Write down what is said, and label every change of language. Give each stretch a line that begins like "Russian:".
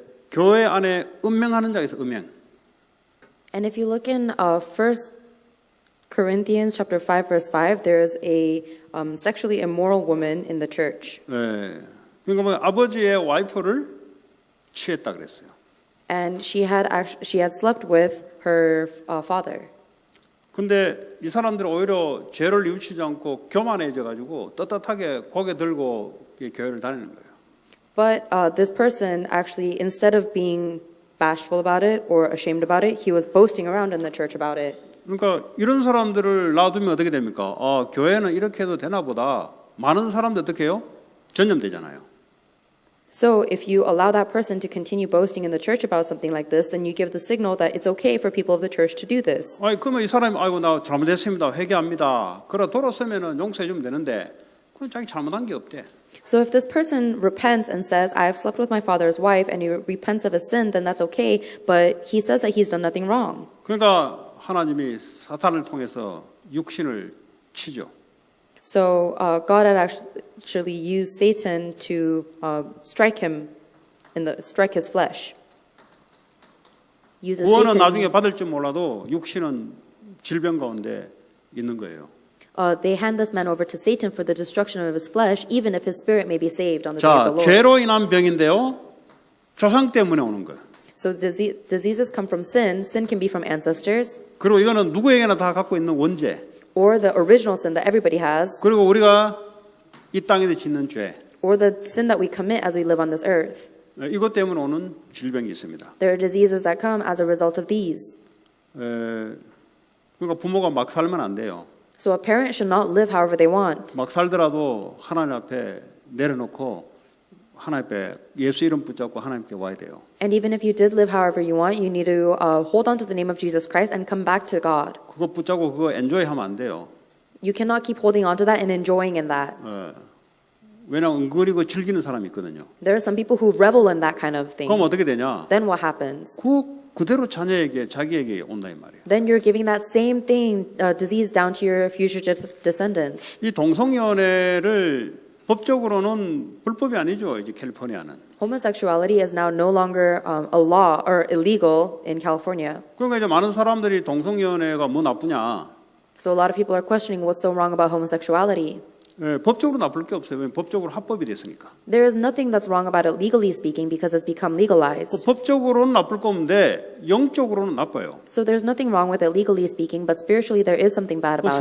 Korean: 교회 안에 음행하는 자가 있어요. 음행.
English: And if you look in 1 Corinthians chapter 5 verse 5, there's a sexually immoral woman in the church.
Korean: 그러니까 뭐 아버지의 와이프를 취했다 그랬어요.
English: And she had slept with her father.
Korean: 근데 이 사람들은 오히려 죄를 뉘우치지 않고 교만해져 가지고 떳떳하게 고개 들고 교회를 다니는 거예요.
English: But this person actually, instead of being bashful about it or ashamed about it, he was boasting around in the church about it.
Korean: 그러니까 이런 사람들을 놔두면 어떻게 됩니까? 교회는 이렇게 해도 되나 보다. 많은 사람들 어떻게 해요? 전염되잖아요.
English: So if you allow that person to continue boasting in the church about something like this, then you give the signal that it's okay for people of the church to do this.
Korean: 그러면 이 사람이 아이고 나 잘못했습니다. 회개합니다. 그래 돌아서면은 용서해 주면 되는데 그건 자기 잘못한 게 없대.
English: So if this person repents and says, I have slept with my father's wife, and he repents of his sin, then that's okay, but he says that he's done nothing wrong.
Korean: 그러니까 하나님이 사탄을 통해서 육신을 치죠.
English: So God had actually used Satan to strike his flesh. Uses
Korean: 구원은
English: Satan.
Korean: 나중에 받을지 몰라도 육신은 질병 가운데 있는 거예요.
English: They hand this man over to Satan for the destruction of his flesh, even if his spirit may be saved on the day of
Korean: 자,
English: the Lord.
Korean: 죄로 인한 병인데요. 조상 때문에 오는 거예요.
English: So diseases come from sin. Sin can be from ancestors,
Korean: 그리고 이거는 누구에게나 다 갖고 있는 원죄.
English: or the original sin that everybody has,
Korean: 그리고 우리가 이 땅에서 짓는 죄.
English: or the sin that we commit as we live on this earth.
Korean: 이것 때문에 오는 질병이 있습니다.
English: There are diseases that come as a result of these.
Korean: 그러니까 부모가 막 살면 안 돼요.
English: So a parent should not live however they want.
Korean: 막 살더라도 하나님 앞에 내려놓고 하나님 앞에 예수 이름 붙잡고 하나님께 와야 돼요.
English: And even if you did live however you want, you need to hold on to the name of Jesus Christ and come back to God.
Korean: 그거 붙잡고 그거 엔조이 하면 안 돼요.
English: You cannot keep holding on to that and enjoying in that.
Korean: 왜냐하면 은근히 그 즐기는 사람이 있거든요.
English: There are some people who revel in that kind of thing.
Korean: 그럼 어떻게 되냐?
English: Then what happens?
Korean: 그대로 자녀에게 자기에게 온다 이 말이에요.
English: Then you're giving that same thing, disease down to your future descendants.
Korean: 이 동성연애를 법적으로는 불법이 아니죠. 이제 캘리포니아는.
English: Homosexuality is now no longer a law or illegal in California.
Korean: 그러니까 이제 많은 사람들이 동성연애가 뭐 나쁘냐?
English: So a lot of people are questioning what's so wrong about homosexuality.
Korean: 법적으로 나쁠 게 없어요. 왜냐면 법적으로 합법이 됐으니까.
English: There is nothing that's wrong about it legally speaking because it's become legalized.
Korean: 법적으로는 나쁠 건데 영적으로는 나빠요.
English: So there's nothing wrong with it legally speaking, but spiritually there is something bad about